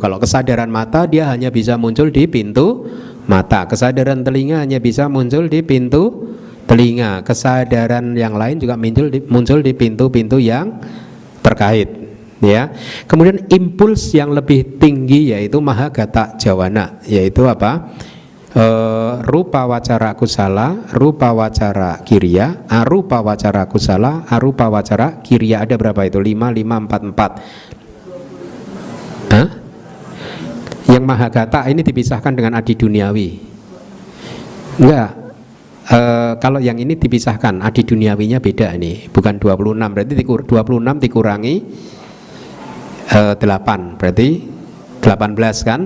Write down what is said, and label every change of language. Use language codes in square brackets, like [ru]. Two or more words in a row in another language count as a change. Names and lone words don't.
[id] Kalau kesadaran mata dia hanya bisa muncul di pintu mata. Kesadaran telinga hanya bisa muncul di pintu telinga. Kesadaran yang lain juga muncul di pintu-pintu yang terkait, ya. Kemudian impuls yang lebih tinggi yaitu [pi] Mahagata Jawana, [id] yaitu apa? [pi] Rupa wacara kusala, rupa wacara kirya, arupa wacara kusala, arupa wacara kirya. [id] Ada berapa itu? 5, 5, 4, 4. Hah? Yang Mahagata ini dipisahkan dengan adi duniawi. Enggak. Kalau yang ini dipisahkan, adi duniawinya beda ini, bukan 26, berarti 26 dikurangi 8, berarti 18 kan?